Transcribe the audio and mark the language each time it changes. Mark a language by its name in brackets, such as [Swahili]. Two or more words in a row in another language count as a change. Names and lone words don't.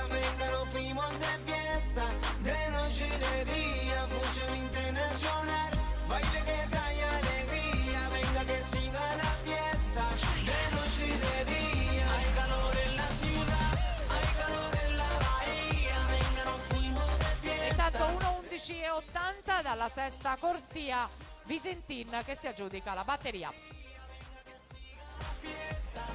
[Spanish] Venga, nos fuimos de fiesta, de noche y de día. Fusión internacional, baile que trae alegría. Venga, que siga la fiesta, de noche y de día. Hay calor en la ciudad, hay calor en la bahía. Venga, nos fuimos de fiesta. [Italian] Intanto 1:11:80 dalla sesta corsia, Visentin che si aggiudica la batteria.